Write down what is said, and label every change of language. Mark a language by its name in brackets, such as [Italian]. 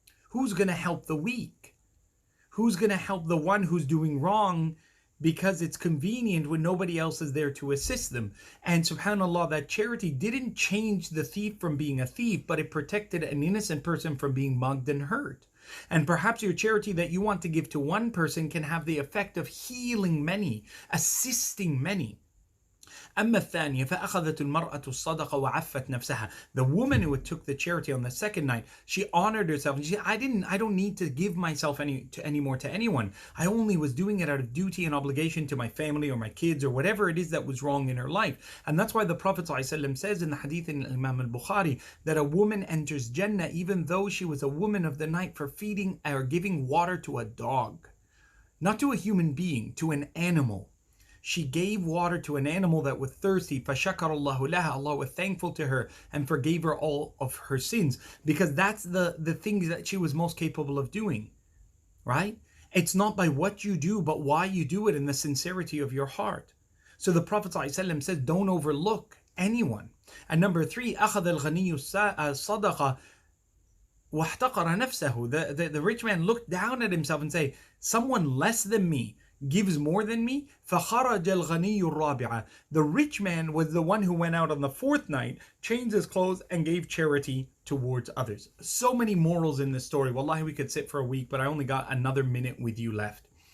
[English] Who's going to help the weak? Who's going to help the one who's doing wrong because it's convenient when nobody else is there to assist them? And subhanAllah, that charity didn't change the thief from being a thief, but it protected an innocent person from being mugged and hurt. And perhaps your charity that you want to give to one person can have the effect of healing many, assisting many. [Arabic] أما الثانية فأخذت المرأة الصدقة وعفت نفسها. [English] The woman who took the charity on the second night, she honored herself and she said, I don't need to give myself anymore to anyone. I only was doing it out of duty and obligation to my family or my kids or whatever it is that was wrong in her life. And that's why the Prophet ﷺ says in the hadith in Imam al-Bukhari that a woman enters Jannah even though she was a woman of the night for feeding or giving water to a dog. Not to a human being, to an animal. She gave water to an animal that was thirsty. [Arabic] فَشَكَرَ اللَّهُ لَهَا. [English] Allah was thankful to her and forgave her all of her sins. Because that's the things that she was most capable of doing. Right? It's not by what you do, but why you do it and the sincerity of your heart. So the Prophet ﷺ says, don't overlook anyone. [Arabic] And number 3, أَخَذَ الْغَنِيُّ الصَّدَقَةَ وَاحْتَقَرَ نَفْسَهُ. [English] The rich man looked down at himself and said, someone less than me gives more than me. [Arabic] فَخَرَجَ الْغَنِيُّ الرَّابِعَ. [English] The rich man was the one who went out on the fourth night, changed his clothes, and gave charity towards others. So many morals in this story. Wallahi, we could sit for a week, but I only got another minute with you left.